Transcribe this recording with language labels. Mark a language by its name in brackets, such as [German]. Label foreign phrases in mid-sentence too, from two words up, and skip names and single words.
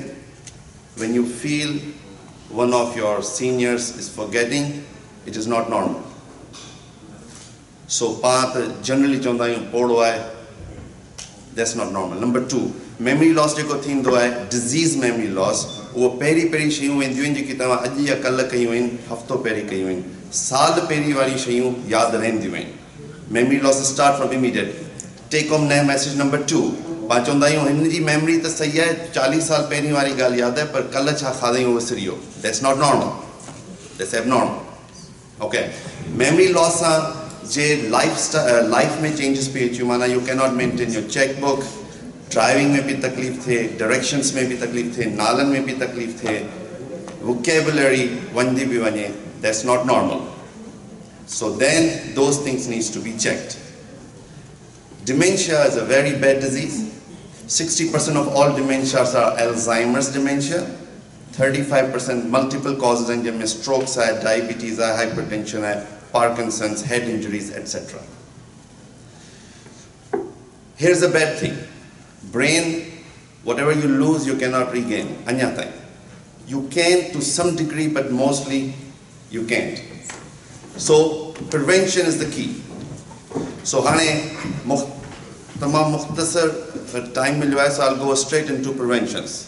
[English] When you feel one of your seniors is forgetting, it is not normal. So generally that's not normal. Number 2, memory loss disease memory loss. [Sindhi] वो पेरी पेरी शयूं वेंदियूं आहिनि जेकी तव्हां अॼु या कल्ह कयूं आहिनि हफ़्तो पहिरीं कयूं आहिनि साल पहिरीं वारी शयूं यादि रहंदियूं आहिनि [English] memory loss start from immediate. Take home message number 2. [Sindhi] पाण चवंदा आहियूं हिन जी मेमोरी त सही आहे 40 साल पहिरीं वारी ॻाल्हि यादि आहे पर कल्ह छा खाधईं विसरी वियो. [English] That's not normal. That's abnormal. Okay. Memory loss [Sindhi] सां जे [English] life में changes [Sindhi] पई अचूं माना [English] you cannot maintain your checkbook. [Sindhi] Driving में भी तकलीफ थे, directions में भी तकलीफ थे, नालन में भी तकलीफ थे, vocabulary वंदी भी वने, [English] that's not normal. So then those things needs to be checked. Dementia is a very bad disease. 60% of all dementias are Alzheimer's dementia. 35% multiple causes and जिनमें strokes है, diabetes है, hypertension है, Parkinson's, head injuries, etc. Here's the bad thing. Brain, whatever you lose, you cannot regain. Anything. You can to some degree, but mostly you can't. So prevention is the key. So [Sindhi] तमामु मुख़्तसर टाइम मिल [English] so I'll go straight into preventions.